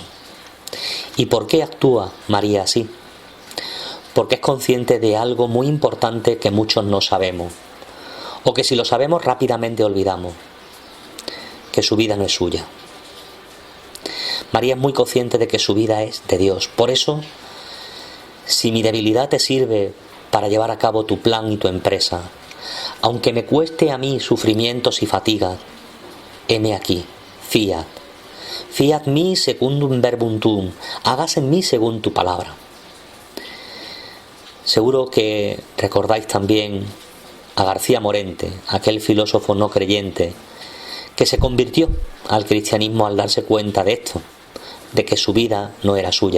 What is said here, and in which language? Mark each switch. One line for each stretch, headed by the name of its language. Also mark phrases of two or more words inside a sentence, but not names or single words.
Spanish: ¿Y por qué actúa María así? Porque es consciente de algo muy importante que muchos no sabemos, o que si lo sabemos rápidamente olvidamos, que su vida no es suya. María es muy consciente de que su vida es de Dios. Por eso, si mi debilidad te sirve para llevar a cabo tu plan y tu empresa, aunque me cueste a mí sufrimientos y fatigas, heme aquí, fiat.
Latin: Fiat mi secundum verbum tuum,
Spanish: hágase en mí según tu palabra. Seguro que recordáis también a García Morente, aquel filósofo no creyente, que se convirtió al cristianismo al darse cuenta de esto, de que su vida no era suya.